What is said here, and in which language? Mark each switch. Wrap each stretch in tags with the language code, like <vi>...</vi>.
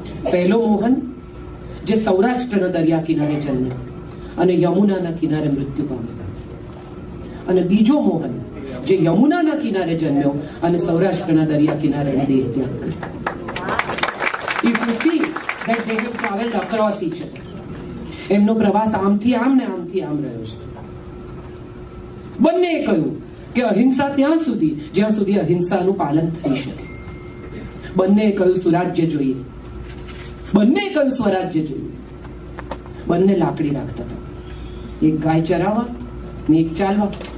<gu>પહેલો મોહન જે સૌરાષ્ટ્રના દરિયા કિનારે જન્મ્યો અને યમુનાના કિનારે મૃત્યુ પામ્યો, અને બીજો મોહન જે યમુનાના કિનારે જન્મ્યો અને સૌરાષ્ટ્રના દરિયા કિનારે એને દેહ ત્યાગ કર્યો.</gu> <en>If you see that they have traveled across each other,</en> <gu>એમનો પ્રવાસ આમથી આમ ને આમથી આમ રહ્યો છે. બંનેએ કહ્યું કે અહિંસા ત્યાં સુધી જ્યાં સુધી અહિંસાનું પાલન થઈ શકે. બંનેએ કહ્યું સુરાજ્ય જોઈએ, બંને કહ્યું સ્વરાજ્ય જોઈએ. બંને લાકડી રાખતા હતા, એક ગાય ચરાવવા ને એક ચાલવા.</gu>